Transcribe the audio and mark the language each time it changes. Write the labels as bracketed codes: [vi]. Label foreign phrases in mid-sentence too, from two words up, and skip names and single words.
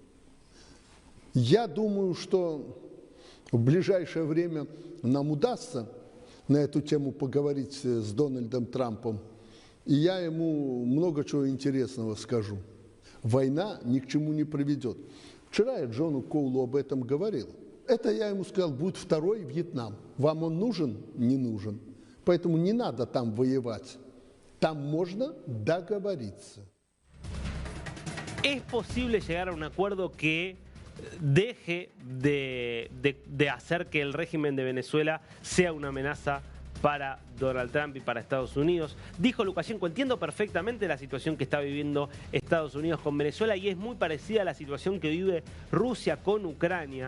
[ru] Я думаю, что в ближайшее время нам удастся на эту тему поговорить с Дональдом Трампом, и я ему много чего интересного скажу. Война ни к чему не приведет. Вчера я Джону Коулу об этом говорил. Это я ему сказал, будет второй Вьетнам. Вам он нужен? Не нужен. Поэтому не надо там воевать. Там можно договориться. [es] ¿Es posible llegar a un acuerdo que deje de hacer que el régimen de Venezuela sea una amenaza para Donald Trump y para Estados Unidos? Dijo Lukashenko, entiendo perfectamente la situación que está viviendo Estados Unidos con Venezuela y es muy parecida a la situación que vive Rusia con Ucrania.